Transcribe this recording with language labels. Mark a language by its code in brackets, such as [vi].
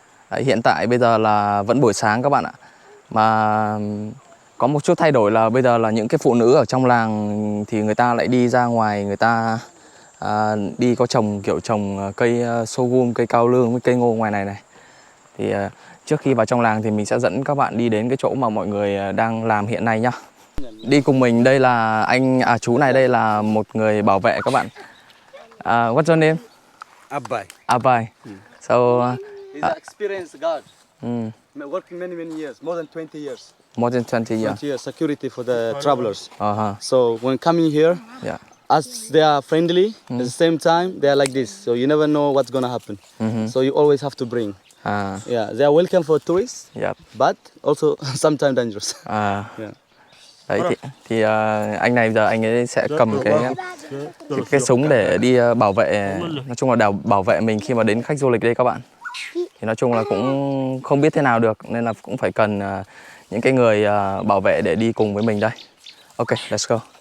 [vi] Đấy, hiện tại bây giờ là vẫn buổi sáng các bạn ạ. Mà có một chút thay đổi là bây giờ là những cái phụ nữ ở trong làng thì người ta lại đi ra ngoài, người ta đi có trồng kiểu trồng cây sorghum, cây cao lương với cây ngô ngoài này này. Thì trước khi vào trong làng thì mình sẽ dẫn các bạn đi đến cái chỗ mà mọi người đang làm hiện nay nhá. Đi cùng mình đây là chú này, đây là một người bảo vệ các bạn. [en] What's your name? Abai. Abai. So He's an experienced guard. Working many years, more than 20 years. More than 20 years. 20 years security for the travelers. Uh-huh. So when coming here, Yeah. as they are friendly, at the same time they are like this. So you never know what's gonna happen. So you always have to bring. Yeah, they are welcome for tourists. Yep. But also sometimes dangerous. Yeah. [vi] Đấy thì anh này giờ anh ấy sẽ cầm cái súng để đi bảo vệ, nói chung là bảo vệ mình khi mà đến khách du lịch đây các bạn. Thì nói chung là cũng không biết thế nào được nên là cũng phải cần những cái người bảo vệ để đi cùng với mình đây. [en] Ok, let's go.